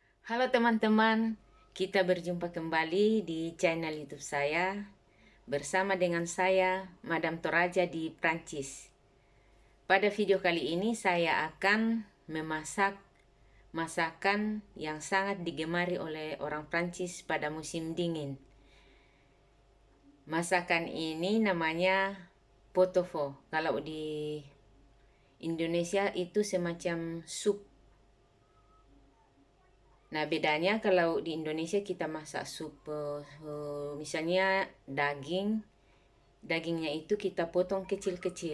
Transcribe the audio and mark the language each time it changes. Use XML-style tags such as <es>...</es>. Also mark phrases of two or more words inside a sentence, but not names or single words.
<id>Halo teman-teman, kita berjumpa kembali di channel YouTube saya bersama dengan saya, Madam Toraja di Prancis. Pada video kali ini saya akan memasak masakan yang sangat digemari oleh orang Prancis pada musim dingin. Masakan ini namanya pot-au-feu. Kalau di Indonesia itu semacam sup. Nah, bedanya kalau di Indonesia kita masak sup, misalnya dagingnya itu kita potong kecil-kecil.</id>